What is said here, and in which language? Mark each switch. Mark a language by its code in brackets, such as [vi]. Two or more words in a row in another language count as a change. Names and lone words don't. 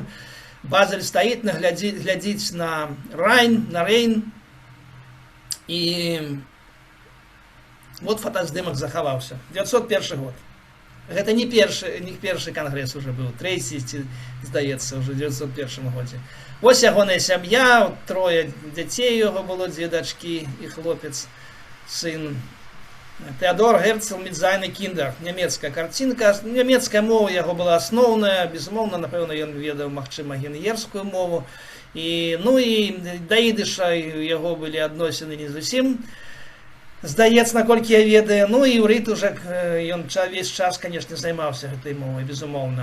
[be] Базель стаіць, глядзіць на Рейн, і вот фотаздымак захаваўся. 901 год. Гэта не першы кангрэс уже быў, трэці, здаецца, уже в 901 годзе. Вось ягоная сям'я, трое дзяцей яго было, дзве дачкі і хлопец, сын. [de] Тэадор Герцл mit seinen Kindern, [be] нямецкая карцінка, нямецкая мова яго была асноўная, безумоўна, напэўна, ён ведаў, магчыма, генуерскую мову, і, ну і да ідыша яго былі адносіны не зусім, здаецца, наколькі я ведаю, ну і іўрыт уже, ён весь час, канешне, займаўся гэтай мовай, безумоўна.